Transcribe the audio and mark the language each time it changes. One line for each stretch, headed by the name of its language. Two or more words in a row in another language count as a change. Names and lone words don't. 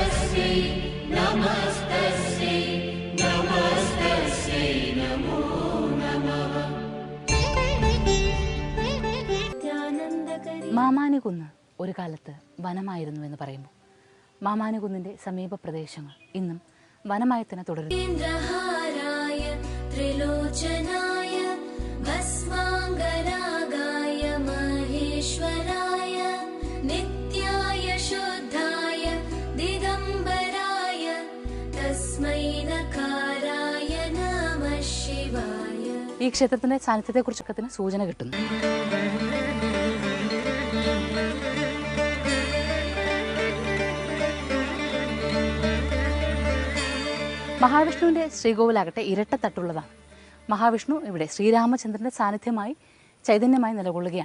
Sanskrit: नमस्तस्यै नमस्तस्यै नमो
Malayalam: മാമാനികുന്ന് ഒരു കാലത്ത് വനമായിരുന്നു എന്ന് പറയുമ്പോൾ മാമാനികുന്നിൻ്റെ സമീപ പ്രദേശങ്ങൾ ഇന്നും വനമായി തന്നെ തുടരുന്നു.
Sanskrit: इन्द्रहाराय त्रिलोचनाय भस्माङ्गरागाय महेश्वराय नित्याय शुद्धाय दिगम्बराय तस्मै नकाराय नमः शिवाय.
Malayalam: ഈ ക്ഷേത്രത്തിൻ്റെ സാന്നിധ്യത്തെക്കുറിച്ചൊക്കെ സൂചന കിട്ടുന്നു. മഹാവിഷ്ണുവിൻ്റെ ശ്രീകോവിലാകട്ടെ ഇരട്ടത്തട്ടുള്ളതാണ്. മഹാവിഷ്ണു ഇവിടെ ശ്രീരാമചന്ദ്രൻ്റെ സാന്നിധ്യമായി ചൈതന്യമായി നിലകൊള്ളുകയാണ്.